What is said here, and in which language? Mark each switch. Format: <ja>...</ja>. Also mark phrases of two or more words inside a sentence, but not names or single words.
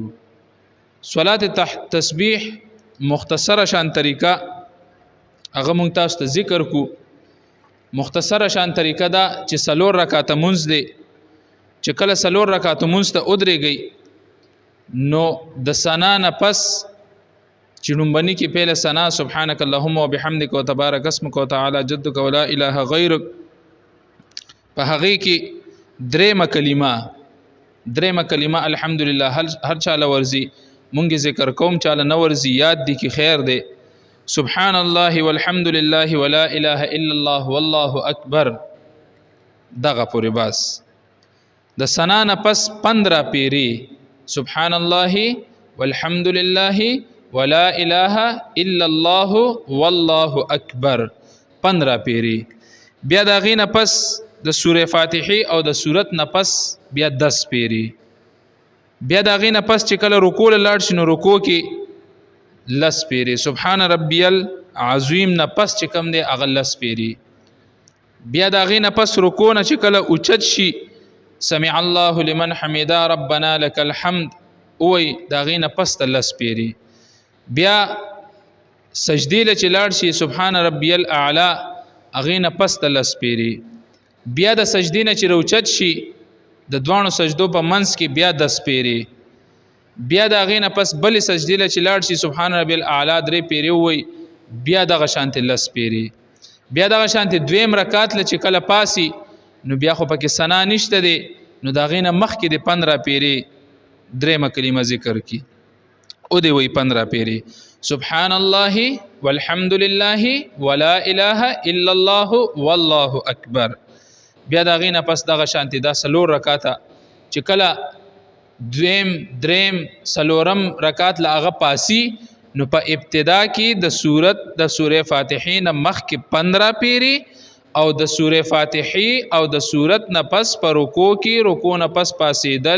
<ps>صلات تسبیح مختصره شان طریقه هغه موږ تاسو ته ذکر کو. مختصره شان طریقه دا چې سلور رکعات منځ دی چې کله سلور رکعات منځ ته ودرېږي نو د ثنا نه پس چې نومبني کې پهله ثنا</ps> <ar>سبحانك اللهم وبحمدك وتبارك اسمك وتعالى جدك ولا اله غيرك</ar> <ps>په هغه کې درېمه کلمه الحمدلله هر چاله ورزي مونږ ذکر کوم چاله نه ورزي یاد دي کې خیر دی.</ps> <ar>سبحان الله والحمد لله ولا اله الا الله والله اکبر</ar> <ps>دغه پوری بس د ثنا نه پس 15 پیری</ps> <ar>سبحان الله والحمد لله ولا اله الا الله والله اکبر</ar> <ps>15 پیری. بیا دا غینه پس د سوره فاتحه او د سورت نه پس بیا 10 پیری. بیا دا غینه پس چې کله رکوع لاړ شنو رکوع کې لس پیری.</ps> <ar>سبحان ربی العظیم</ar> <ps>نه پس چې کم دی اغه لس پیری. بیا دا غینه پس رکوع نه چې کله اوچت شي</ps> <ar>سمع الله لمن حمدا ربنا لك الحمد</ar> <ps>اوی دا غینه پس ته لس پیری. بیا سجدی له چې لاړ شي</ps> <ar>سبحان ربی الاعلى</ar> <ps>اغینه پس ته لس پیری. بیا د سجدی نه چې روچت شي د دوانو سجدو په منځ کې بیا 10 پیری. بیا د غینه پس بل سجدی له چې لاړ شي</ps> <ar>سبحان ربی الاعلى</ar> <ps>3 پیری وای بیا د غشانت لس پیری. بیا د غشانت دویم رکعت له چې کله پاسی نو بیا خو پکې ثنا نشته دی نو د غینه مخ کې د 15 پیری درېمه کلمه ذکر کی او دی وای 15 پیری.</ps> <ar>سبحان الله والحمد لله ولا اله الا الله والله اکبر.</ar> <ps>بیا دا غینه پس دغه شانتی دا سلور رکعاته چې کله دویم دریم سلورم رکعات لا هغه پاسی نو په ابتدا کې د سوره فاتحه نه مخ کې 15 پیری او د سوره فاتحه او د سورت نه پس پر رکوع کې رکوع نه پس پاسیدل.</ps>